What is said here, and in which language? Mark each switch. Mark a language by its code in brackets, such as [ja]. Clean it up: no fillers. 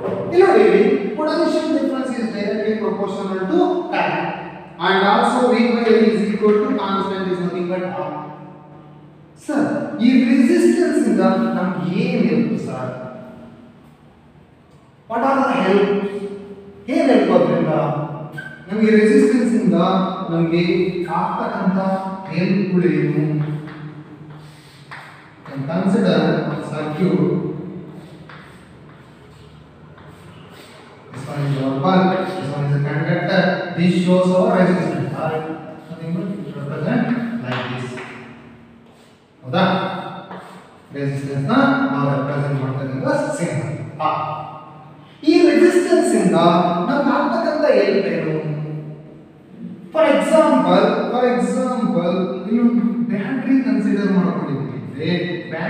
[en] Here potential difference is directly proportional to current and also V by I is equal to constant is nothing but R. [kn] Sir, ಈ resistance ಇಂದ ನಮಗೆ ಏನು help sir? [en] What are the helps? [kn] ಏನು help ಅದರಿಂದ ನಮಗೆ resistance ಇಂದ ನಮಗೆ ಆಗ್ತಕ್ಕಂತ ಹೆಲ್ಪ್ಗಳೇನು? [en] Consider circuit. This one is your bulb, this one is a conductor. This shows our resistance. Nothing but it represent like this. [kn] ಹೌದಾ? Resistance ನ ನಾವು represent ಮಾಡ್ತಕ್ಕಂತ symbol R. ಈ resistance ಇಂದ ನಮಗೆ ಆಗ್ತಕ್ಕಂತ ಹೆಲ್ಪ್ ಏನು? ಫಾರ್ ಎಕ್ಸಾಂಪಲ್ ನೀವು ಬ್ಯಾಟರಿ ಕನ್ಸಿಡರ್ ಮಾಡ್ಕೊಂಡಿದ್ದೀವಿ.